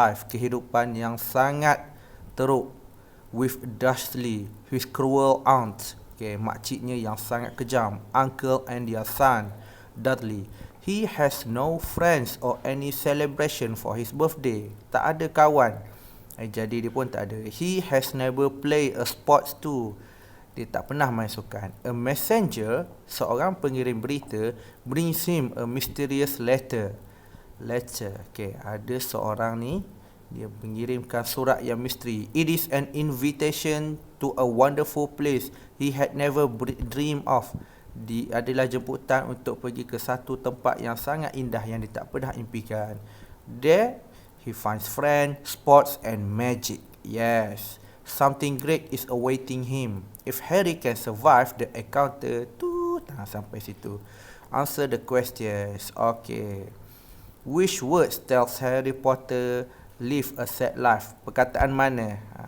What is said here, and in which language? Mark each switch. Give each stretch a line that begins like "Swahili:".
Malay: Kehidupan yang sangat teruk.
English: With Dursley, his cruel aunt. Okay,
Malay: makciknya yang sangat kejam.
English: Uncle and their son, Dudley. He has no friends or any celebration for his birthday.
Malay: Tak ada kawan. Jadi dia pun tak ada.
English: He has never play a sports too.
Malay: Dia tak pernah main sukan.
English: A messenger,
Malay: seorang pengirim berita,
English: brings him a mysterious letter.
Malay: Okay, ada seorang ni, dia mengirimkan surat yang misteri.
English: It is an invitation to a wonderful place he had never dreamed of.
Malay: adalah jemputan untuk pergi ke satu tempat yang sangat indah yang dia tak pernah impikan.
English: There, he finds friends, sports and magic. Yes, something great is awaiting him. If Harry can survive the encounter,
Malay: sampai situ.
English: Answer the questions. Okay. Which words tells Harry Potter live a sad life?
Malay: Perkataan mana?